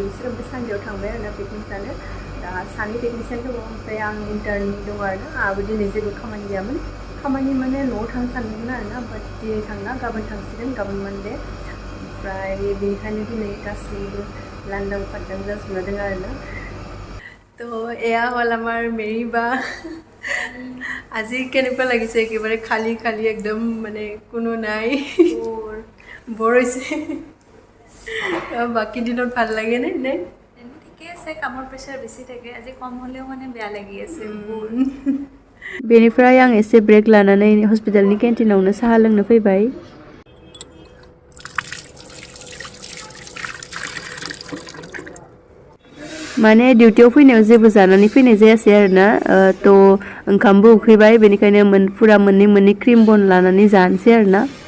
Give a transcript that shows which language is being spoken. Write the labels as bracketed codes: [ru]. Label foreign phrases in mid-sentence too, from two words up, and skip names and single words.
[brx] बिसोर ओमफ्राय सानदेआव थांबाय आरोना पिकनिक जानो दा सानै टेकनिशियान दङ ओमफ्राय आं इन्टार्न दङ आरोना आंहाबो दिनै जेबो खामानि गैयामोन खामानि माने न'आव थांनो सानदोंमोन आरोना बाट दिनै थांला गाबोन थांसिगोन गाबोन मानडे ओमफ्राय बेनिखायनो दिनै गासैबो लांदां फादां जाजोबना दङ आरोना [as] তো এয়া হ'ল আমাৰ মেৰী বা আজি কেনেকুৱা লাগিছে একেবাৰে খালী খালী একদম মানে কোনো নাই বৰ হৈছে বাকী দিনত ভাল লাগে নে ঠিকে আছে কামৰ প্ৰেছাৰ বেছি থাকে আজি কম হ'লেও মানে বেয়া লাগি আছে [brx] बेनिफ्राय आं एसे ब्रेक लानानै हस्पिटालनि केन्टिनावनो साहा लोंनो फैबाय माने डिउटियाव फैनायाव जेबो जानानै फैनाय जायासै आरोना थ' ओंखामबो उखैबाय बेनिखायनो फुरा मोननै क्रिम बन लानानै जानोसै आरोना